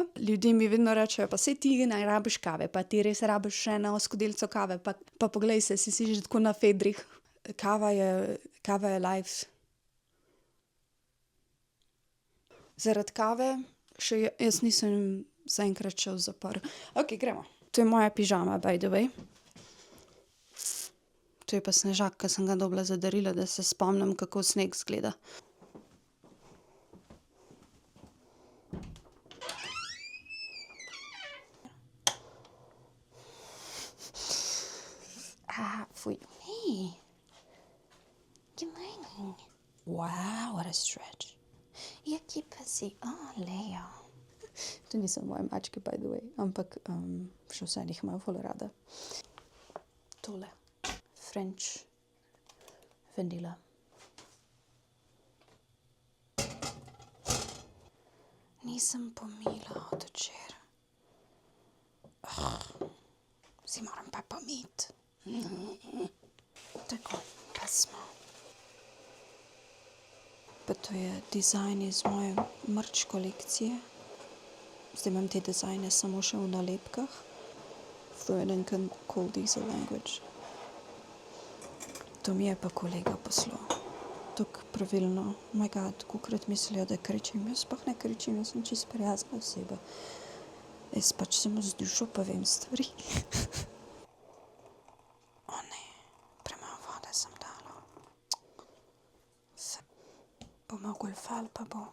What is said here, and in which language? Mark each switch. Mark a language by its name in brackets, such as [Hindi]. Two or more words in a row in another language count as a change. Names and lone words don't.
[Slovenian] Ljudje mi vedno rečejo, pa saj ti ne rabiš kave, pa ti res rabiš še eno skodelico kave, pa poglej se, si že tako na fedrih. Kava je life. Zaradi kave jaz nisem zaenkrat še v zaporu. Okej, gremo. To je moja pižama, [English] by the way. [Slovenian] To je pa snežak, ki sem ga dobila za darilo, da se spomnim, kako sneg izgleda. Fuj. [English] Hey. Good morning. Wow, what a stretch. [Slovenian] Jaki pa si? Leo. To niso moje mačke, [English] by the way, [Slovenian] ampak še vseeno jih imam ful rada. Tole. [English] French vanilla. [Slovenian] Nisem pomila od včeraj. Si moram pa pomiti. Tako, pa smo. Pa to je dizajn iz moje merch kolekcije. Zdaj imam te dizajne samo še v nalepkah. [English] Vernon can call these a language. [Slovenian] To mi je pa kolega poslal. Tako pravilno. [English] Oh my god, [Slovenian] kolikrat mislijo, da kričim. Jaz sploh ne kričim, jaz sem čisto prijazna oseba. Jaz pač samo z dušo povem stvari. O ne, premalo vode sem dala. Bomo golfali, pa bo.